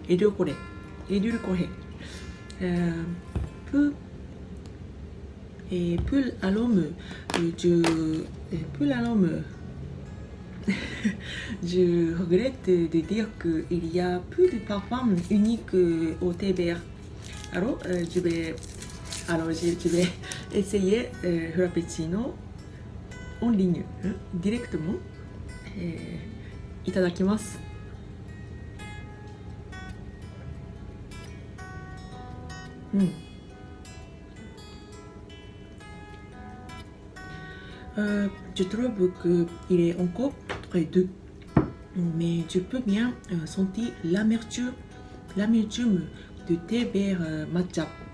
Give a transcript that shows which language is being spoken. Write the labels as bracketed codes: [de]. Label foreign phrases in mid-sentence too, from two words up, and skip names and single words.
[fr] Peu à l'homme, je regrette de dire qu'il y a peu de parfums uniques au thé vert. Alors, je vais essayer Frappuccino en ligne, directement. いただきます。Je trouve qu'il est encore très doux, mais je peux bien sentir l'amertume du thé vert matcha.